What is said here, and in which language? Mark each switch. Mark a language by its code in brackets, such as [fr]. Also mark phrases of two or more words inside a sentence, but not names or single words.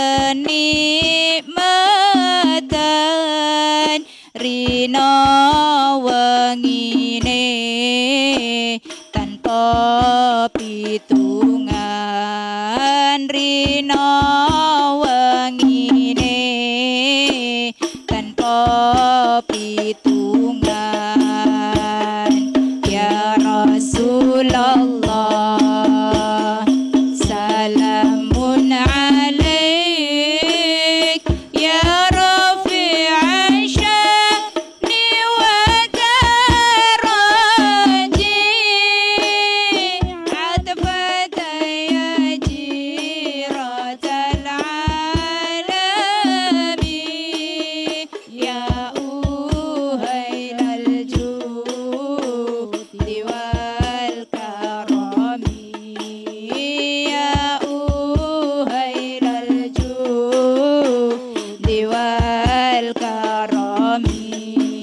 [jv] kenikmatan rina wengine tanpa pitungan, rina wengine tanpa pitungan, [ar] يا رسول الله سلام عليك يا رفيع الشأن و درج عطفة يا جيرة العلم يا أهيل الجود والكرم يا أهيل الجود والكرم, ya uhailal judi wal karami,